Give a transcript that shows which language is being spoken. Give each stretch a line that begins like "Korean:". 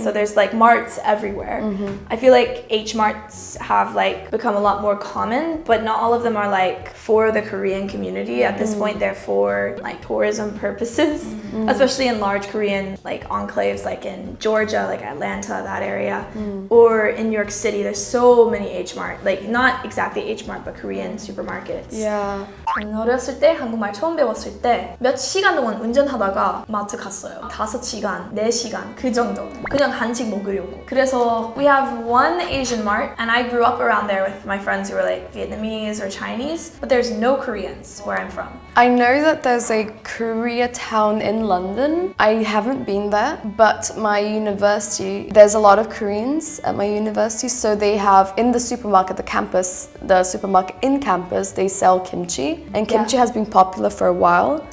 English: So there's like marts everywhere. I feel like H marts have like become a lot more common, but not all of them are like for the Korean community. At this point, they're for like tourism purposes, especially in large Korean like enclaves, like in Georgia, like Atlanta. That area, or in New York City, there's so many H-Mart, like not exactly H-Mart, but Korean supermarkets. Yeah.
Korean: 저는 어렸을 때 한국말 처음 배웠을 때 몇 시간 동안 운전하다가 마트 갔어요. 5시간, 4시간 그 정도. 그냥 한식 먹으려고. 그래서
English: we have one Asian mart, and I grew up around there with my friends who were like Vietnamese or Chinese, but there's no Koreans where I'm from. I know that there's a Koreatown in London. I haven't been there, but my university, there's a lot of Koreans at my university, so they have in the supermarket, the supermarket in campus, they sell kimchi, and kimchi has been popular for a while.